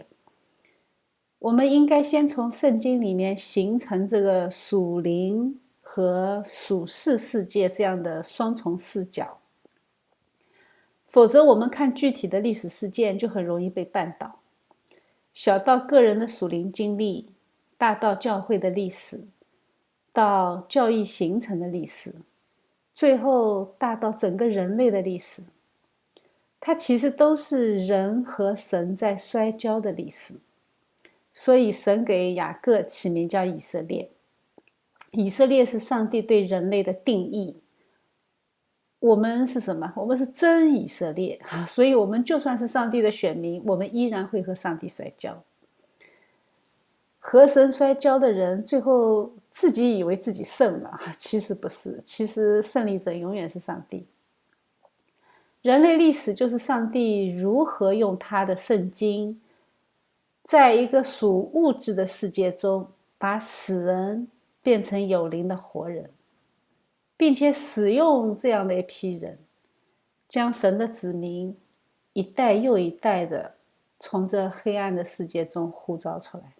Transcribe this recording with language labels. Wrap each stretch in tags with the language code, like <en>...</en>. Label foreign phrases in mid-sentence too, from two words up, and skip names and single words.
<zh>我們應該先從聖經裡面形成這個屬靈和屬世世界這樣的雙重視角，否則我們看具體的歷史事件就很容易被絆倒。小到個人的屬靈經歷，大到教會的歷史，到教義形成的歷史，最後大到整個人類的歷史，它其實都是人和神在摔跤的歷史。所以神給雅各起名叫以色列。以色列是上帝對人類的定義。我們是什麼？我們是真以色列，所以我們就算是上帝的選民，我們依然會和上帝摔跤。和神摔跤的人，最後自己以為自己勝了，其實不是，其實勝利者永遠是上帝。人類歷史就是上帝如何用他的聖經，在一個屬物質的世界中，把死人變成有靈的活人，並且使用這樣的一批人，將神的子民一代又一代的從這黑暗的世界中呼召出來。</zh>